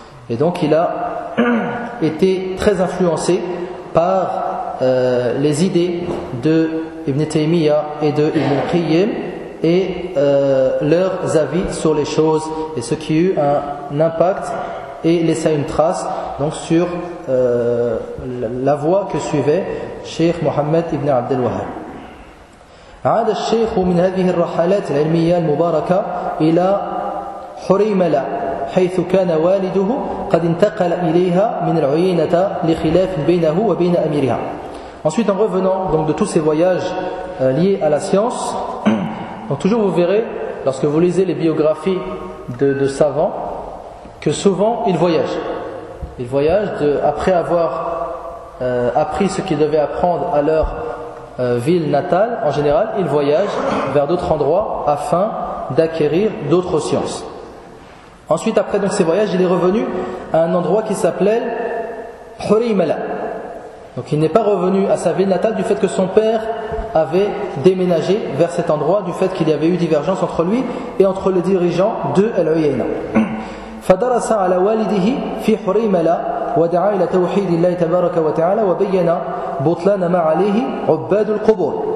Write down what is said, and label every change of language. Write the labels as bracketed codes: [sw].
[fr] Et donc il a été très influencé par les idées de Ibn Taymiyyah et de Ibn Qayyim et leurs avis sur les choses et ce qui eut un impact et laissa une trace donc sur la voie que suivait Cheikh Mohammed Ibn Abdel Wahhab. [ar] عاد الشيخ من هذه الرحلات العلمية المباركة إلى حريملة حيث كان والده قد انتقل إليها من العيينة لخلاف بينه وبين أميرها. [fr] Ensuite, en revenant donc, de tous ces voyages liés à la science, donc, toujours vous verrez, lorsque vous lisez les biographies de savants, que souvent ils voyagent. Ils voyagent après avoir appris ce qu'ils devaient apprendre à leur ville natale, en général, ils voyagent vers d'autres endroits afin d'acquérir d'autres sciences. Ensuite, après donc, ces voyages, il est revenu à un endroit qui s'appelle Hurimala. Donc il n'est pas revenu à sa ville natale du fait que son père avait déménagé vers cet endroit du fait qu'il y avait eu divergence entre lui et entre le dirigeant de Al-Uyayna. [ar] فدرس على والده في حريملة ودعا إلى توحيد الله تبارك وتعالى وبينا بطلان ما عليه عباد القبور.